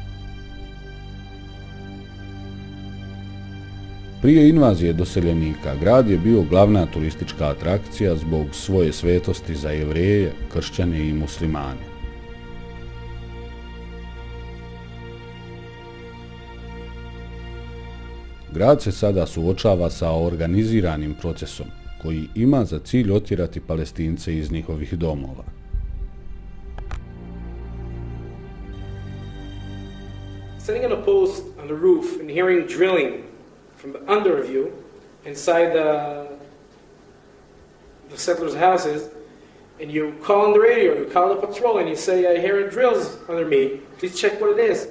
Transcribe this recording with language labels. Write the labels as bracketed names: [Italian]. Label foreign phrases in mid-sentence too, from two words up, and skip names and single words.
[Bosnian] Prije invazije doseljenika, grad je bio glavna turistička atrakcija zbog svoje svetosti za Jevreje, kršćane i muslimane. Grad se sada suočava sa organiziranim procesom koji ima za cilj otjerati Palestince iz njihovih domova. [English] Sitting on a post on the roof and hearing drilling from under of you inside the settlers' houses, and you call on the radio, you call the patrol and you say, I hear drills under me, please check what it is.